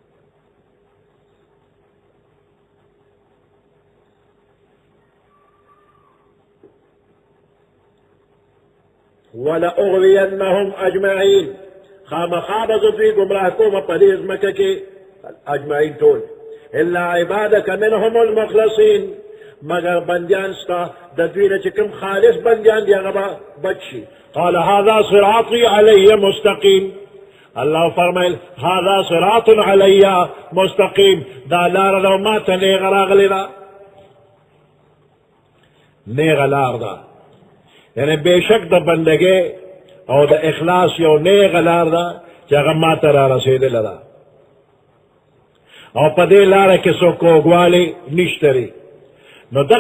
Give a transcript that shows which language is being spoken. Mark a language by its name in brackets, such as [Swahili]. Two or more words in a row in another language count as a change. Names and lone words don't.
[Arabic] ولأغوینهم اجمعین [Pashto] خامخا به زه دوی ګمراه کومه په دې ځمکه کې اجمعین ټول [Arabic] الا عبادك منهم المخلصین [Pashto] مگر بندیان ستا د دوی نه چې کوم خالص بندیان دي هغه به بچ شي [Arabic] قال هذا صراطي علی مستقیم [Pashto] الله فرمایل [Arabic] هذا صراط علی مستقیم [Pashto] دا لاره ده ما ته نیغه راغلې ده نیغه لار ده یعنی بېشک د بندګۍ او د اخلاص یو نیغه لار ده چې هغه ما ته را رسېدلې ده او په دې لاره کې څوک کوږوالی نشته دی نو دغه